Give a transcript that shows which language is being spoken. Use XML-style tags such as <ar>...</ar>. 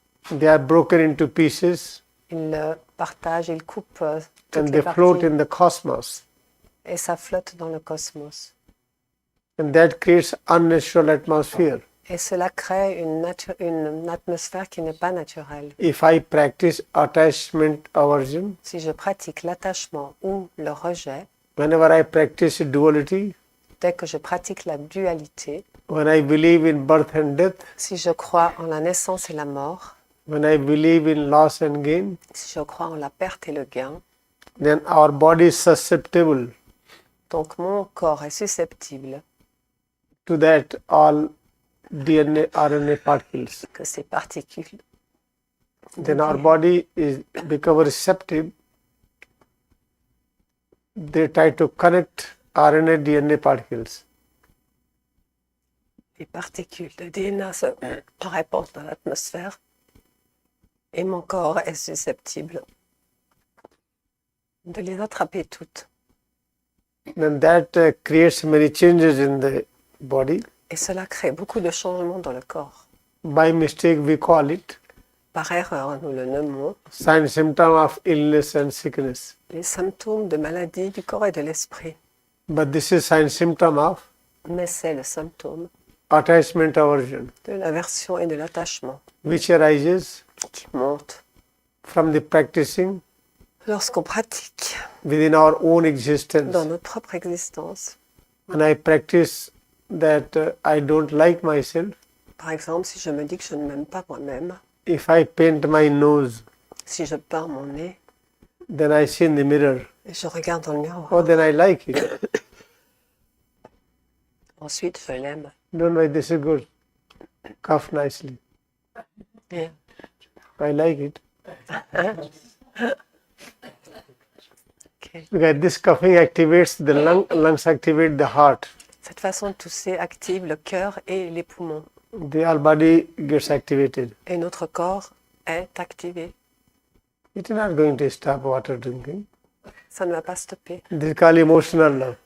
<en>they are broken into pieces</en> <fr>ils le partagent, ils coupent toutes</fr> <en>and</en> <fr>les</fr> <en>they float</en> <fr>parties</fr> <en>in the cosmos.</en> <fr>et ça flotte dans le cosmos.</fr> <en>And that creates unnatural atmosphere.</en> <fr>Et cela crée une atmosphère qui n'est pas naturelle.</fr> <en>If I practice attachment aversion,</en> <fr>Si je pratique l'attachement ou le rejet,</fr> <en>whenever I practice duality,</en> <fr>dès que je pratique la dualité,</fr> <en>when I believe in birth and death,</en> <fr>si je crois en la naissance et la mort,</fr> <en>when I believe in loss and gain,</en> <fr>si je crois en la perte et le gain,</fr> <en>then our body is susceptible</en> <fr>donc mon corps est susceptible</fr> <en>to that all DNA, RNA particles.</en> <fr>que ces particules,</fr> <en>Then our body is become receptive. They try to connect RNA, DNA particles.</en> <fr>les particules de DNA se répandent dans l'atmosphère et mon corps est susceptible de les attraper toutes.</fr> <en>Then that creates many changes in the body.</en> <fr>Et cela crée beaucoup de changements dans le corps.</fr> <en>By mistake, we call it</en> <fr>Par erreur, nous le nommons</fr> <en>sign symptom of illness and sickness.</en> <fr>les symptômes de maladie du corps et de l'esprit.</fr> <en>But this is sign symptom of</en> <fr>Mais c'est le symptôme</fr> <en>attachment aversion,</en> <fr>de l'aversion et de l'attachement</fr> <en>which arises</en> <fr>qui monte</fr> <en>from the practicing</en> <fr>lorsqu'on pratique</fr> <en>within our own existence.</en> <fr>dans notre propre existence.</fr> <en>When I practice that I don't like myself,</en> <fr>Par exemple, si je me dis que je ne m'aime pas moi-même,</fr> <en>if I paint my nose,</en> <fr>si je peins mon nez</fr> <en>then I see in the mirror,</en> <fr>et je regarde dans le miroir,</fr> <en>oh, then I like it.</en> <fr>ensuite je l'aime.</fr> <en>Don't worry, this is good. Cough nicely. Yeah. I like it. Okay. Because this coughing activates the lungs activate the heart.</en> <fr>Cette façon de tousser active le cœur et les poumons.</fr> <en>The whole body gets activated.</en> <fr>Et notre corps est activé.</fr> <en>It is not going to stop water drinking.</en> <fr>Ça ne va pas stopper.</fr> <en>This is called emotional love.</en>